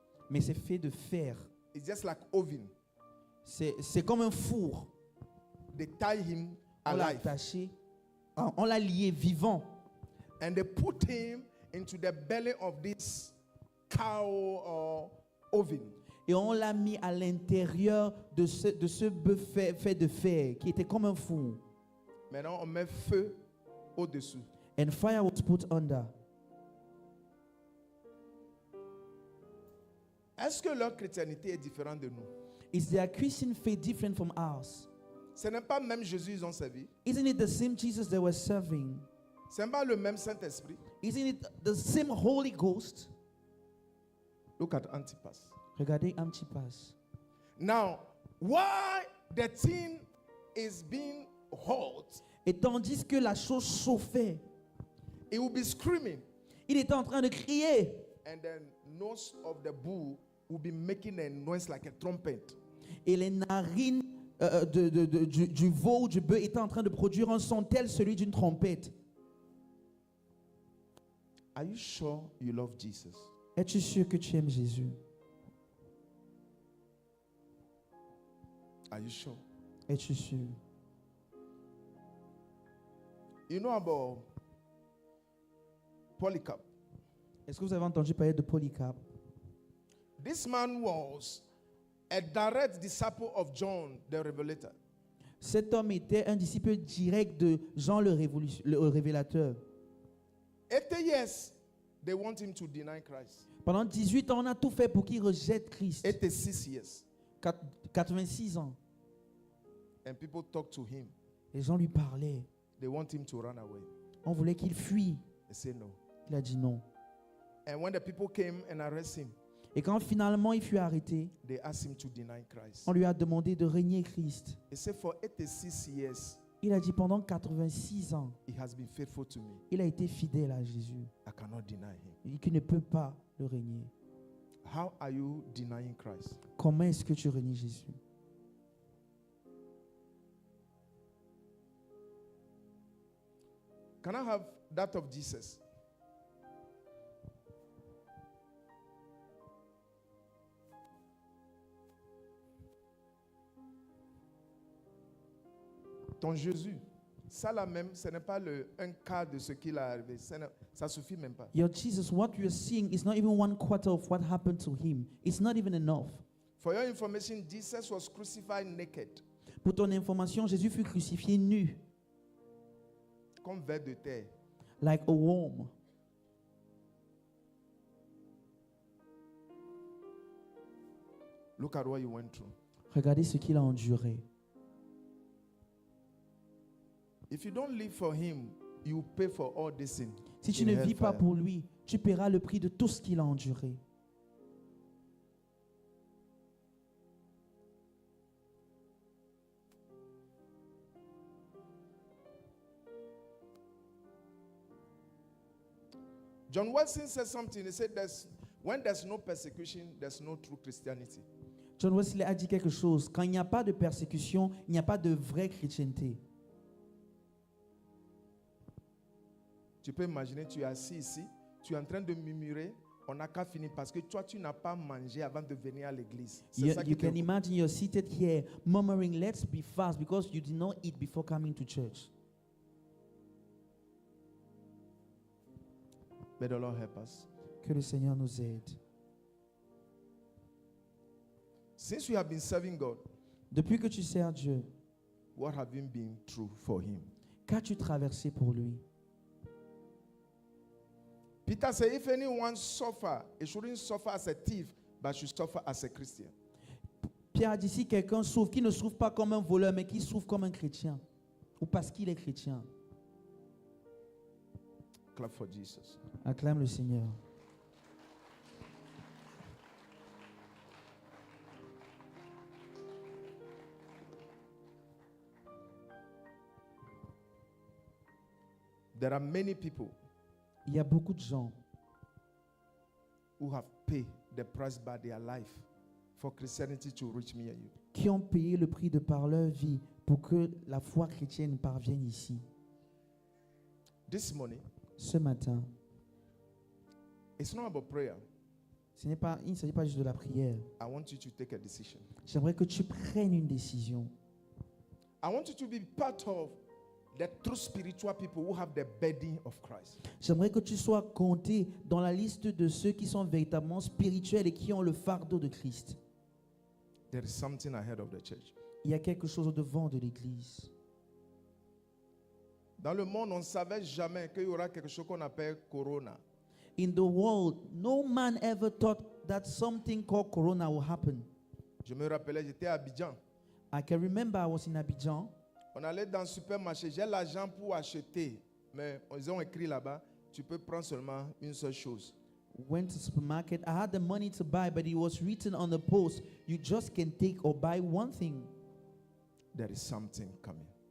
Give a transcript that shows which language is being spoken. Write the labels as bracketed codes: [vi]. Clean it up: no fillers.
[fr] Mais c'est fait de fer. [en] It's just like oven. [fr] C'est comme un four. [en] They tie him [fr] On l'a [en] alive. [fr] attaché. On l'a lié vivant. [en] And they put him into the belly of this cow or oven. [fr] Et on l'a mis à l'intérieur de ce bœuf fait de fer qui était comme un four. Maintenant, on met feu au-dessous. [en] And fire was put under. [fr] Est-ce que leur chrétienté est différente de nous? [en] Is their Christian faith different from ours? [fr] Ce n'est pas même Jésus ils ont servi. [en] Isn't it the same Jesus they were serving? [fr] Ce n'est pas le même Saint-Esprit. [en] Isn't it the same Holy Ghost? Look at Antipas. [fr] Regardez Antipas. [en] Now, why the thing is being hot, [fr] Et tandis que la chose chauffait, [en] he will be screaming, [fr] il était en train de crier. [en] and then nose of the bull will be making a noise like a trumpet. [fr] Et les narines du veau ou du bœuf étaient en train de produire un son tel celui d'une trompette. [en] Are you sure you love Jesus? [fr] Es-tu sûr que tu aimes Jésus? [en] Are you sure? [fr] Es-tu sûr? [en] You know about Polycarp? [fr] Est-ce que vous avez entendu parler de Polycarpe? [en] This man was a direct disciple of John the Revelator. [fr] Cet homme était un disciple direct de Jean le révélateur. [en] 80 years, they want him to deny Christ. [fr] Pendant 18 ans, on a tout fait pour qu'il rejette Christ. [en] 86 years. [fr] 86 ans. [en] And people talk to him. [fr] Les gens lui parlaient. [en] They want him to run away. [fr] On voulait qu'il fuit. [en] They say no. [fr] Il a dit non. [en] And when the people came and arrested him, [fr] Et quand finalement il fut arrêté, [en] they asked him to deny Christ. [fr] on lui a demandé de régner Christ. [en] He said, for 86 years, [fr] Il a dit pendant 86 ans, [en] he has been faithful to me. [fr] il a été fidèle à Jésus. [en] I cannot deny him. [fr] Il dit qu'il ne peut pas le régner. [en] How are you denying Christ? [fr] Comment est-ce que tu renies Jésus? [en] Can I have that of Jesus? [fr] Ton Jésus, ça là même, ce n'est pas un quart de ce qu'il a arrivé. Ça suffit même pas. [en] Your Jesus, what you're seeing is not even 1/4 of what happened to him. It's not even enough. For your information, Jesus was crucified naked, [fr] Pour ton information, Jésus fut crucifié nu, comme ver de terre. [en] like a worm. Look at what you went through. [fr] Regardez ce qu'il a enduré. [en] If you don't live for him, you pay for all this sin. [fr] Si tu [en] in [fr] ne vis pas [en] hellfire. [fr] pour lui, tu paieras le prix de tout ce qu'il a enduré. [en] John Wesley said something. He said, when there's no persecution, there's no true Christianity. [fr] John Wesley a dit quelque chose. Quand il n'y a pas de persécution, il n'y a pas de vraie chrétienté. Tu peux imaginer, tu es assis ici, tu es en train de murmurer, on n'a qu'à finir parce que toi, tu n'as pas mangé avant de venir à l'église. C'est ça qui [en] You [fr] te- [en] can imagine you're seated here murmuring, let's be fast, because you did not eat before coming to church. May the Lord help us. [fr] Que le Seigneur nous aide. [en] Since you have been serving God, [fr] Depuis que tu sers Dieu, [en] what have you been through for him? [fr] qu'as-tu traversé pour lui? [en] Peter said, if anyone suffer, he shouldn't suffer as a thief, but should suffer as a Christian. [fr] Pierre a dit, si quelqu'un souffre, qu'il ne souffre pas comme un voleur, mais qu'il souffre comme un chrétien. Ou parce qu'il est chrétien. [en] Clap for Jesus. [fr] Acclame le Seigneur. [en] There are many people [fr] Il y a beaucoup de gens [en] who have paid the price by their life for Christianity to reach me and you. [fr] qui ont payé le prix de par leur vie pour que la foi chrétienne parvienne ici. [en] This morning, [fr] Ce matin, [en] it's not about prayer. [fr] il ne s'agit pas juste de la prière. [en] I want you to take a decision. [fr] J'aimerais que tu prennes une décision. [en] I want you to be part of the true spiritual people who have the burden of Christ. [fr] J'aimerais que tu sois compté dans la liste de ceux qui sont véritablement spirituels et qui ont le fardeau de Christ. [en] There is something ahead of the church. [fr] Il y a quelque chose au devant de l'Église. Dans le monde, on ne savait jamais qu'il y aura quelque chose qu'on appelle Corona. [en] In the world, no man ever thought that something called Corona will happen. [fr] Je me rappelais, j'étais à Abidjan. [en] I can remember I was in Abidjan. [fr] On allait dans le supermarché. J'ai l'argent pour acheter. Mais ils ont écrit là-bas, tu peux prendre seulement une seule chose. [en] Went to supermarket. I had the money to buy, but it was written on the post, you just can take or buy one thing. There is something coming.